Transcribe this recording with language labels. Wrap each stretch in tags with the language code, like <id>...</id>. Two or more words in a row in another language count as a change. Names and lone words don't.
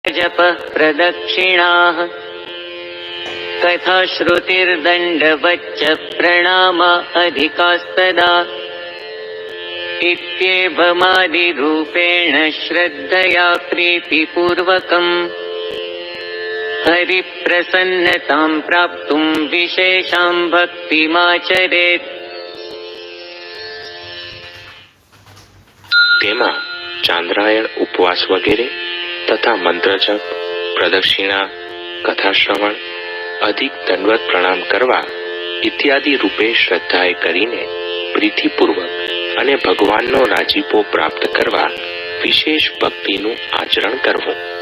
<sa>जप प्रदक्षिणाः कथा श्रुतिर्दण्डवच्च प्रणामा अधिकास्तदा इत्येवमादिरूपेण श्रद्धया प्रीतिपूर्वकम् हरिप्रसन्नतां प्राप्तुं विशेषां भक्तिमाचरेत्।</sa> <gu>તેમાં ચાંદ્રાયણ ઉપવાસ વગેરે તથા મંત્રજપ, પ્રદક્ષિણા, કથા શ્રવણ, અધિક દંડવત પ્રણામ કરવા ઇત્યાદિ રૂપે શ્રદ્ધાએ કરીને પ્રીતિપૂર્વક અને ભગવાનનો રાજીપો પ્રાપ્ત કરવા વિશેષ ભક્તિનું આચરણ કરવું.</gu>